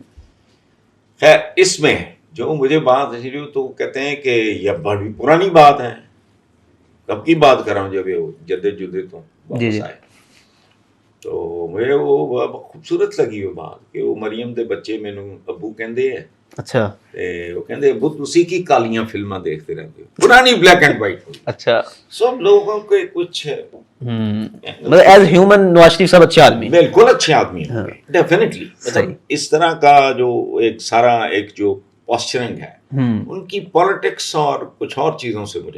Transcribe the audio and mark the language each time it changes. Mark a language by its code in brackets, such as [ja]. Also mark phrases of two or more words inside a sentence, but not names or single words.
[ur] خیر اس میں جو مجھے بات ہے تو کہتے ہیں کہ یہ بڑی پرانی بات ہے. کب کی بات کر رہا ہوں, جب یہ جدید تو واپس آئے. تو مجھے وہ خوبصورت لگی وہ بات کہ وہ [pa] مریم دے بچے مینوں ابو کہندے ہیں. [ur] اچھا, [pa] وہ کہندے ابو تسی کی کالیاں فلماں دیکھتے رہتے ہو, پرانی [en] black and white. [ur] اچھا, سب لوگوں کے کچھ مطلب [en] as human [ur] نواز شریف صاحب اچھے آدمی, بالکل اچھے آدمی ہیں ڈیفینیٹلی. مطلب اس طرح کا جو ایک سارا ایک جو پاسچرنگ ہے ان کی پالیٹکس اور کچھ اور چیزوں سے مجھے